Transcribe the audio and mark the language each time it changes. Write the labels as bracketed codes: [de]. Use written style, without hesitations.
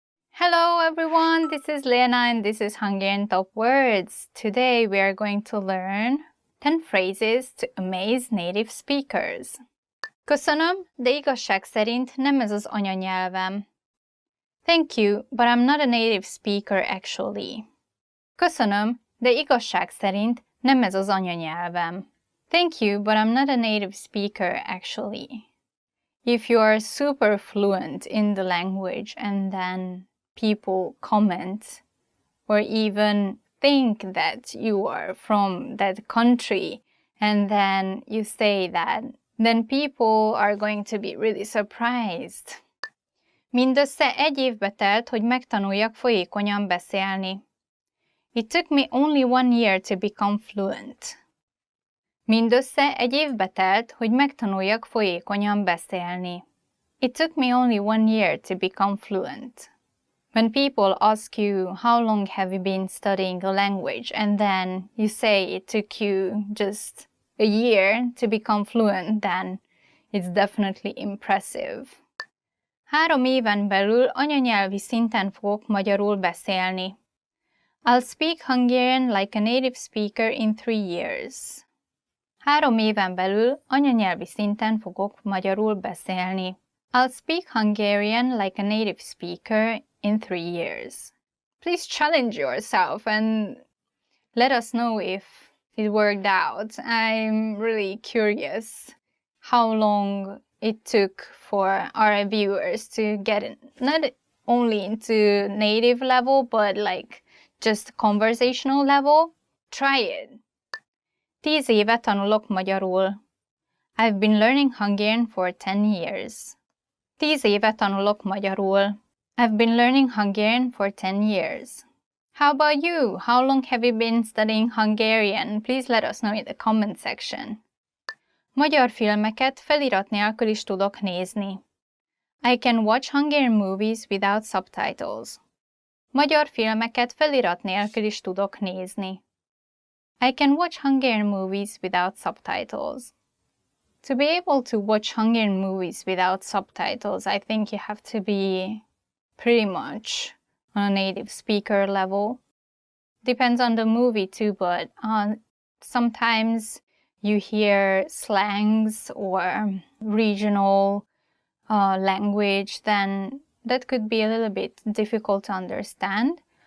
[en] Hello everyone, this is Lena and this is Hungarian Top Words. Today we are going to learn 10 phrases to amaze native speakers. [hu] Köszönöm, de igazság szerint nem ez az anyanyelvem. [en] Thank you, but I'm not a native speaker actually. [hu] Köszönöm, de igazság szerint nem ez az anyanyelvem. [en] Thank you, but I'm not a native speaker actually. If you are super fluent in the language and then people comment or even think that you are from that country and then you say that, then people are going to be really surprised. [hu] Mindössze 1 évbe telt, hogy megtanuljak folyékonyan beszélni. [en] It took me only 1 year to become fluent. [hu] Mindössze 1 évbe telt, hogy megtanuljak folyékonyan beszélni. [en] It took me only 1 year to become fluent. When people ask you how long have you been studying a language and then you say it took you just a year to become fluent, then it's definitely impressive. [hu] 3 éven belül anyanyelvi szinten fogok magyarul beszélni. [en] I'll speak Hungarian like a native speaker in 3 years. [hu] 3 éven belül anyanyelvi szinten fogok magyarul beszélni. [en] I'll speak Hungarian like a native speaker in 3 years. Please challenge yourself and let us know if it worked out. I'm really curious how long it took for our viewers to get in, not only into native level, but like just conversational level. Try it. [hu] 10 éve tanulok magyarul. [en] I've been learning Hungarian for 10 years. [hu] 10 éve tanulok magyarul. [en] I've been learning Hungarian for 10 years. How about you? How long have you been studying Hungarian? Please let us know in the comment section. [hu] Magyar filmeket felirat nélkül is tudok nézni. [en] I can watch Hungarian movies without subtitles. [hu] Magyar filmeket felirat nélkül is tudok nézni. [en] I can watch Hungarian movies without subtitles. To be able to watch Hungarian movies without subtitles, I think you have to be pretty much on a native speaker level. Depends on the movie too, but sometimes you hear slangs or regional language, then that could be a little bit difficult to understand.